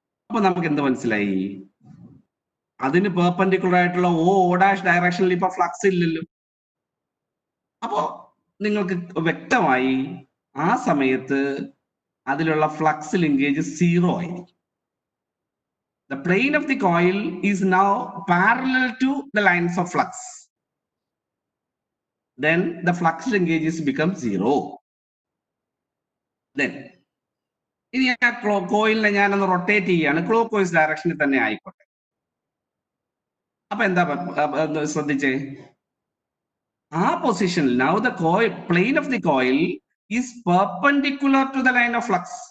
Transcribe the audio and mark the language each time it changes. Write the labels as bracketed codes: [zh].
[ml] അപ്പൊ നമുക്ക് എന്ത് മനസ്സിലായി? അതിന് പെർപെൻഡിക്കുലർ ആയിട്ടുള്ള ഓ ഡാഷ് ഡയറക്ഷനിൽ ഇപ്പൊ ഫ്ലക്സ് ഇല്ലല്ലോ. അപ്പോ നിങ്ങൾക്ക് വ്യക്തമായി ആ സമയത്ത് അതിലുള്ള ഫ്ലക്സ് ലിങ്കേജ് 0 ആയിരിക്കും. [en] The plane of the coil is now parallel to the lines of flux. Then the flux linkages become 0. [ml] Then ഇനി ആ കോയിലിനെ ഞാനൊന്ന് റൊട്ടേറ്റ് ചെയ്യാണ്, ക്ലോക്ക് വൈസ് ഡയറക്ഷനിൽ തന്നെ ആയിക്കോട്ടെ. അപ്പൊ എന്താ ശ്രദ്ധിച്ചേ? ആ പൊസിഷനിൽ [en] now the coil plane of the coil is perpendicular to the line of flux.